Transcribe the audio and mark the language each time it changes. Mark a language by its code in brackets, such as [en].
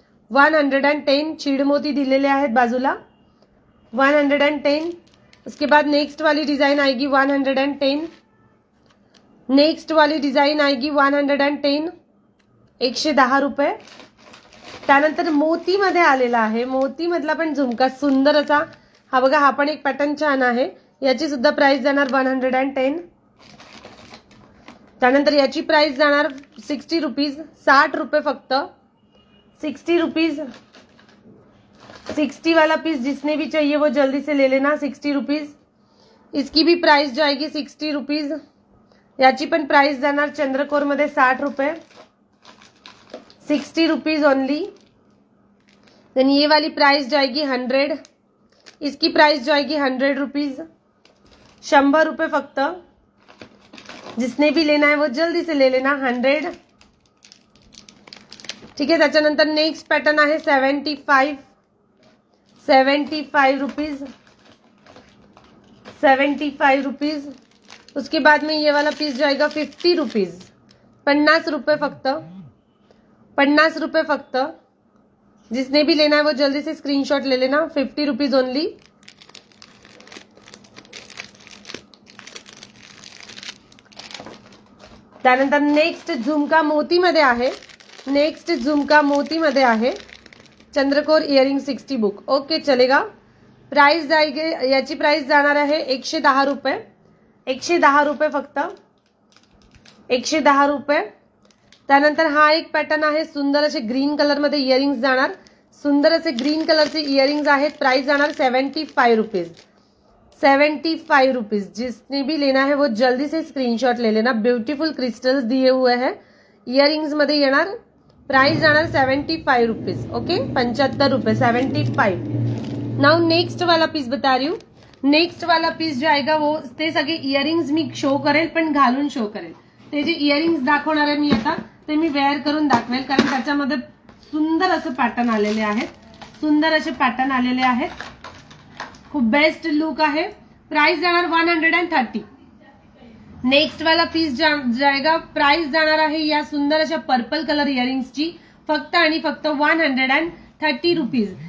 [mr] 110 चीडमोती दिलेले आहेत बाजूला। 110। [hi] उसके बाद नेक्स्ट वाली डिजाइन आएगी 110। नेक्स्ट वाली डिजाइन आएगी 110, 110 रुपये। [mr] त्यानंतर मोती मध्ये आलेला आहे, मोती मधला पण झुमका सुंदर असा। हा बघा, हा पण एक पॅटर्न छान आहे, याची सुद्धा प्राइस जाणार 110। त्यानंतर याची प्राइस जाणार 60 रुपीज, 60 रुपये फक्त। [en] 60 rupees. [hi] 60 वाला पीस जिसने भी चाहिए वो जल्दी से ले लेना। 60 रुपीज। इसकी भी प्राइस जाएगी 60 रुपीज। [mr] याची पण प्राइस जाणार चंद्रकोर मध्ये 60 रुपये, [en] 60 rupees only. [hi] देन ये वाली प्राइस जाएगी 100। इसकी प्राइस जाएगी 100 रुपीज, [mr] 100 रुपये फक्त। [hi] जिसने भी लेना है वो जल्दी से ले लेना। 100, ठीक है। [mr] त्याच्यानंतर नेक्स्ट पॅटर्न आहे 75 रुपीज, 75 रुपीज। [hi] उसके बाद में ये वाला पीस जाएगा 50 रुपीज, [mr] 50 रुपये फक्त, 50 रुपये फक्त। [hi] जिसने भी लेना है वो जल्दी से स्क्रीनशॉट ले लेना। [en] 50 rupees only. [mr] त्यानंतर नेक्स्ट झुमका मोती मध्ये आहे, नेक्स्ट झुमका मोती मध्ये आहे, चंद्रकोर इयरिंग 60 बुक। [hi] ओके, चलेगा। [mr] प्राइस जाएगी, याची प्राइस जाणार आहे 110 रुपये, 110 रुपये फक्त, 110 रुपये। त्यानंतर हा एक पॅटर्न आहे, सुंदर असे ग्रीन कलर मध्ये इयरिंग्स जाणार, सुंदर असे ग्रीन कलरचे इयरिंग्स आहेत। प्राइस जाणार 75 रुपीज, 75 रुपीज। [hi] जिसने भी लेना है वो जल्दी से स्क्रीनशॉट ले लेना। ब्यूटीफुल क्रिस्टल्स दिए हुए हैं [mr] इयरिंग्स मध्ये येणार। प्राइस जाणार 75 रुपीज। ओके, 75 रुपये, 75। [hi] नाउ नेक्स्ट वाला पीस बता रही हूँ। नेक्स्ट वाला पीस जो आएगा वो [mr] ते सगळे इयरिंग्स मी शो करेल, पण घालून शो करेल। ते जे इयरिंग्स दाखवणार आहे मी आता, ते मी वेअर करून दाखवेल, कारण त्याच्यामध्ये सुंदर असं पॅटर्न आलेले आहेत, सुंदर असे पॅटर्न आलेले आहेत, खूप बेस्ट लुक आहे। प्राइस जाणार 130। [hi] नेक्स्ट वाला पीस जाएगा, [mr] प्राइस जाणार आहे या सुंदर अशा पर्पल कलर इयरिंग्सची फक्त आणि फक्त 130 रुपीज।